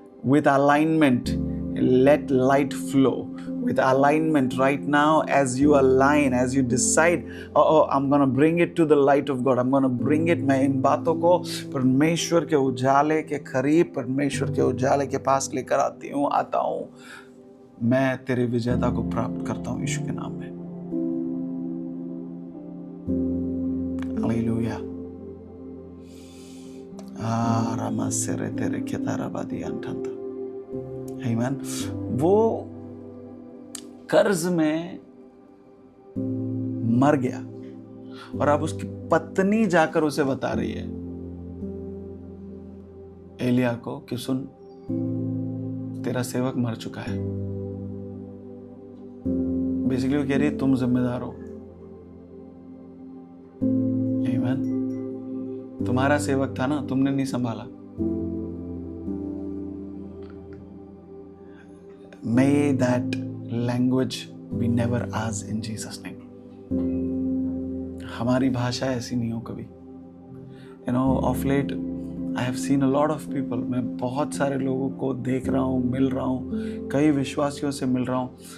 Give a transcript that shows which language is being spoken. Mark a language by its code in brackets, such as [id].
[en] With alignment, let light flow. With alignment right now, as you align, as you decide, I'm going to bring it to the light of God. I'm going to bring it, [hi] मैं इन बातों को परमेश्वर के उजाले के करीब, परमेश्वर के उजाले के पास लेकर आता हूँ। मैं तेरी विजेता को प्राप्त करता हूँ यीशु के नाम में। हालेलुया। रामासेरे तेरे केताराबादी अंठंता। आमीन। वो कर्ज में मर गया और अब उसकी पत्नी जाकर उसे बता रही है एलिया को कि सुन, तेरा सेवक मर चुका है। बेसिकली वो कह रही है तुम जिम्मेदार हो। आमीन। तुम्हारा सेवक था ना, तुमने नहीं संभाला। [en] May that language be never ours in Jesus name. [hi] हमारी भाषा ऐसी नहीं हो कभी। [en] You know, of late I have seen a lot of people. [hi] मैं बहुत सारे लोगों को देख रहा हूँ, मिल रहा हूँ, कई विश्वासियों से मिल रहा हूँ।